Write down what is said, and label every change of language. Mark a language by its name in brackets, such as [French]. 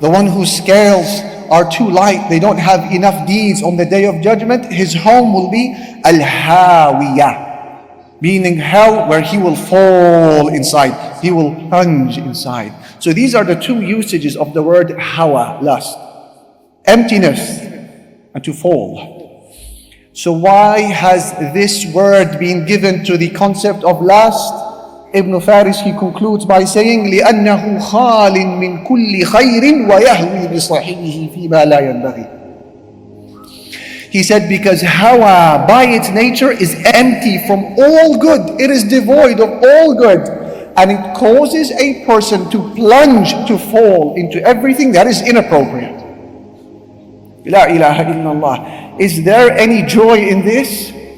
[English] The one whose scales are too light, they don't have enough deeds on the Day of Judgment, his home will be al-hawiyah, meaning hell, where he will fall inside, he will plunge inside. So these are the two usages of the word hawa, lust. Emptiness and to fall. So why has this word been given to the concept of lust? Ibn Faris, he concludes by saying, [Arabic] لِأَنَّهُ خَالٍ مِّن كُلِّ خَيْرٍ وَيَهْوِي بِصَاحِبِهِ فِي مَا لَا يَنْبَغِي. [English] He said, because hawa by its nature is empty from all good. It is devoid of all good. And it causes a person to plunge, to fall into everything that is inappropriate. [Arabic] La ilaha illallah. [English] Is there any joy in this?